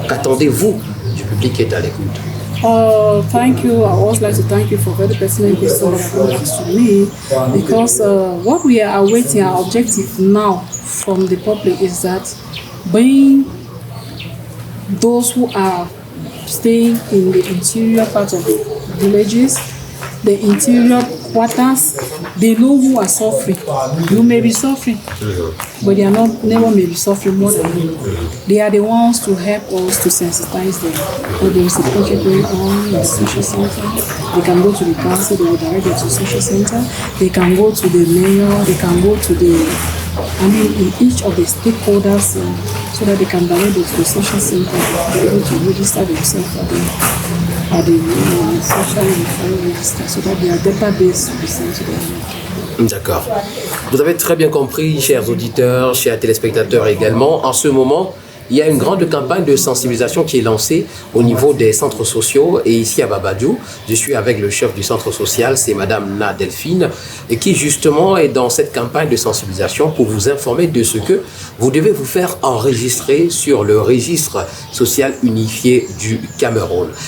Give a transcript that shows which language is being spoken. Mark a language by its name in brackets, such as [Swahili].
[French] Qu'attendez-vous du public qui est à l'écoute? [English] Thank you. I always like to thank you for very personal question to me, because what we are awaiting, our objective now from the public is that being those who are staying in the interior part of the villages, the interior quarters, they know who are suffering. You may be suffering, but they are not, never may be suffering more than you. They are the ones to help us to sensitize them. So there is a project going on in the social center. They can go to the council, they will direct them to the social center. They can go to the mayor, they can go to in each of the stakeholders so that they can direct them to the social center. They are able to register themselves at the social unified register so that their database will be sent to them. [French] D'accord. Vous avez très bien compris, chers auditeurs, chers téléspectateurs également, en ce moment, il y a une grande campagne de sensibilisation qui est lancée au niveau des centres sociaux. Et ici à Babadou, je suis avec le chef du centre social, c'est Madame Na Delphine, et qui justement est dans cette campagne de sensibilisation pour vous informer de ce que vous devez vous faire enregistrer sur le registre social unifié du Cameroun.